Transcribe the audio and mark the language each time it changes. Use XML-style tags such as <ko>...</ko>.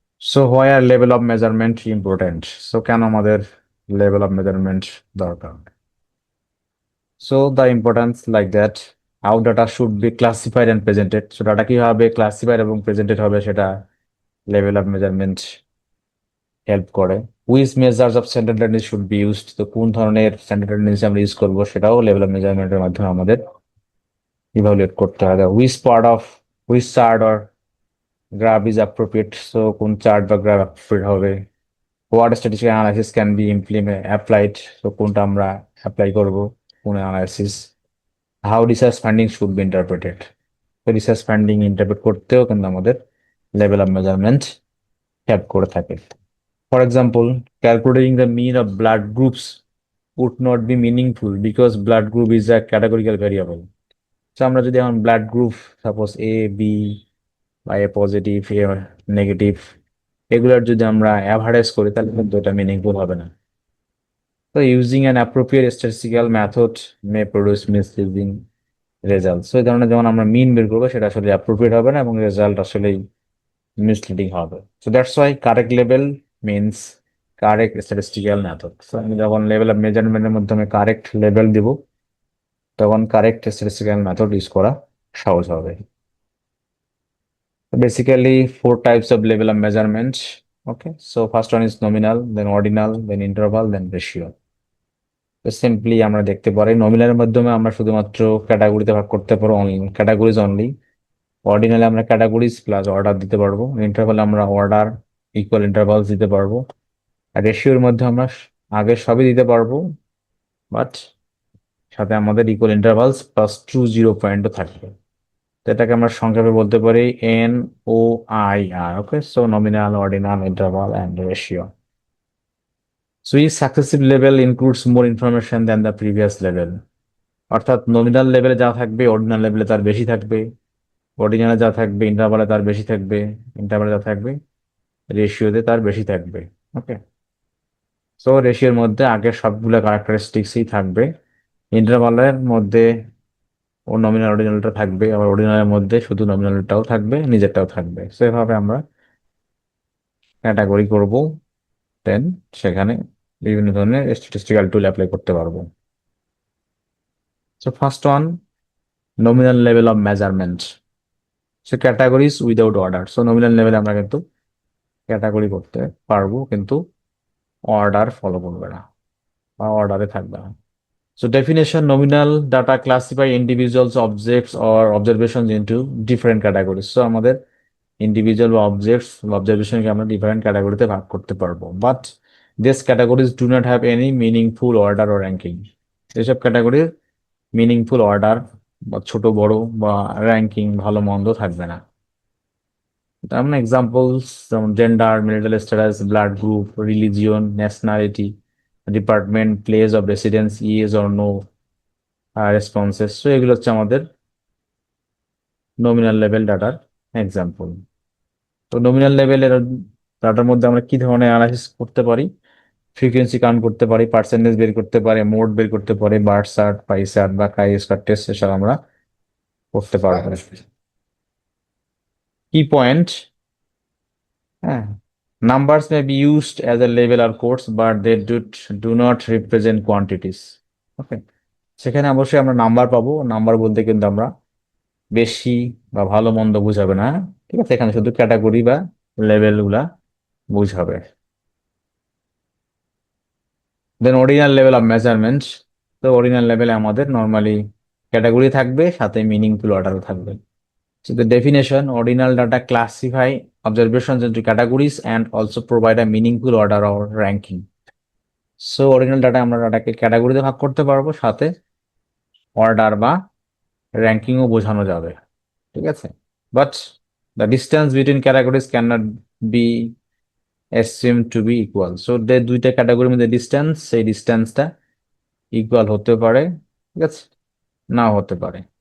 <en>So why are level of measurement important? So</en> <bn>কেন আমাদের level of measurement দরকার?</bn> <en>So the importance like that, how data should be classified and presented.</en> <bn>So data কিভাবে classified এবং presented হবে সেটা level of measurement help করে।</bn> <en>which measures of standard tendency should be used,</en> <bn>তো কোন ধরনের standard tendency আমরা ইউজ করবো সেটাও লেভেল অফ মেজারমেন্টের মাধ্যমে আমাদের ইভালুয়েট করতে হবে।</bn> <en>which part of which chart or graph is appropriate, so</en> <bn>কোন চার্ট বা গ্রাফ অ্যাপ্রোপ্রিয়েট হবে।</bn> <en>what statistical analysis can be applied,</en> <bn>তো কোনটা আমরা অ্যাপ্লাই করবো, কোন analysis.</bn> <en>how research funding should be interpreted,</en> <bn>তো রিসার্চ ফান্ডিং ইন্টারপ্রেট করতেও কিন্তু আমাদের লেভেল অফ মেজারমেন্ট হেল্প করে থাকে।</bn> <en>For example, calculating the mean of blood groups would not be meaningful because blood group is a categorical variable.</en> <bn>So আমরা যদি এখন blood group suppose এ, B বা এ positive, এ negative, এগুলার যদি আমরা অ্যাভারেজ করি তাহলে কিন্তু এটা মিনিংফুল হবে না।</bn> <en>তো using an appropriate statistical method may produce misleading result.</en> <bn>So এই ধরনের যেমন আমরা মিন বের করবো সেটা আসলে অ্যাপ্রোপ্রিয়েট হবে না এবং রেজাল্ট আসলেই মিসলিডিং হবে।</bn> <en>So that's why correct level means correct statistical method.</en> <bn>So আমি যখন লেভেল অফ মেজারমেন্টের মাধ্যমে কারেক্ট লেভেল দিব তখন কারেক্ট স্ট্যাটিস্টিক্যাল মেথড ইউজ করা সহজ হবে।</bn> <en>Basically, four types of level of measurement. Okay, so first one is nominal, then ordinal, then interval, then ratio.</en> <bn>তো simply আমরা দেখতে পারি নমিনালের মাধ্যমে আমরা শুধুমাত্র ক্যাটাগরিতে ভাগ করতে পারবো,</bn> <en>Categories only.</en> <bn>অর্ডিনালে আমরা ক্যাটাগরিজ প্লাস অর্ডার দিতে পারবো। ইন্টারভালে আমরা অর্ডার ইকুয়াল ইন্টারভালস দিতে পারবো। আর রেশিওর মধ্যে আমরা আগে সবই দিতে পারবো, বাট সাথে আমাদের equal intervals plus true zero পয়েন্টও থাকবে। তো এটাকে আমরা সংক্ষেপে বলতে পারি NOIR।</bn> <en>Okay, so nominal, ordinal, interval and ratio. So each successive level includes more information than the previous level.</en> <bn>অর্থাৎ নমিনাল লেভেলে যা থাকবে অর্ডিনাল লেভেলে তার বেশি থাকবে, অর্ডিনালে যা থাকবে ইন্টারভালে তার বেশি থাকবে, ইন্টারভালে যা থাকবে রেশিওতে তার বেশি থাকবে। ওকে। সো রেশিওর মধ্যে আগের সবগুলো ক্যারেক্টারিস্টিক্সই থাকবে, ইন্টারভালের মধ্যে ও নমিনাল অর্ডিনালটা থাকবে, আবার অর্ডিনালের মধ্যে শুধু নমিনালটাও থাকবে, নিজেরটাও থাকবে। সো এভাবে আমরা ক্যাটাগরি করব, দেন সেখানে বিভিন্ন ধরনের স্ট্যাটিস্টিক্যাল টুল অ্যাপ্লাই করতে পারবো।</bn> <en>So first one, nominal level of measurement. So categories without order.</en> <bn>So nominal লেভেলে আমরা কিন্তু ক্যাটাগরি করতে পারবো, কিন্তু অর্ডার ফলো করবে না বা অর্ডারে থাকবে না।</bn> <en>So definition, nominal data classify individuals, objects or observations into different categories.</en> <bn>So আমাদের individual বা objects বা observation কে আমরা different ক্যাটাগরিতে ভাগ করতে পারবো,</bn> <en>but these categories do not have any meaningful order or ranking.</en> <bn>এসব ক্যাটাগরির মিনিংফুল অর্ডার বা ছোট বড় বা র্যাঙ্কিং ভালো মন্দ থাকবে না। যেমন এক্সাম্পলস, যেমন gender, marital status, blood group, religion, nationality, department, place of residence, yes or no responses. তো এগুলো হচ্ছে আমাদের নমিনাল লেভেল ডাটার এক্সাম্পল। তো নমিনাল লেভেলের ডাটার মধ্যে আমরা কি ধরনের অ্যানালাইসিস করতে পারি? ফ্রিকোয়েন্সি কাউন্ট করতে পারি, পার্সেন্টেজ বের করতে পারি, মোড বের করতে পারি, বার চার্ট, পাই চার্ট বা কাই স্কয়ার টেস্ট এসব আমরা করতে পারবো।</bn> <en>কি পয়েন্ট? হ্যাঁ, numbers may be used as a label or codes, but they do not represent quantities.</en> <bn>ওকে, সেখানে অবশ্যই আমরা নাম্বার পাবো। নাম্বার বলতে কিন্তু আমরা বেশি বা ভালো মন্দ বুঝাবে না, ঠিক আছে? এখানে শুধু ক্যাটাগরি বা লেভেল গুলা বুঝাবে। দেন অর্ডিনাল লেভেল অফ মেজারমেন্ট। তো অর্ডিনাল লেভেলে আমাদের নর্মালি ক্যাটাগরি থাকবে, সাথে মিনিংফুল অর্ডারও থাকবে।</bn> <en>So the definition, ordinal data classify observations into categories and also provide a meaningful order or ranking.</en> <bn>So ordinal data আমরা ডাটাকে ক্যাটাগরিতে ভাগ করতে পারবো, সাথে অর্ডার বা র্যাঙ্কিংও বোঝানো যাবে, ঠিক আছে?</bn> <en>But the distance between categories can not be assumed to be equal.</en> <bn>So দুইটা ক্যাটাগরির মধ্যে ডিস্টেন্স, সেই ডিস্টেন্সটা ইকুয়াল হতে পারে, ঠিক আছে, নাও হতে পারে।</bn>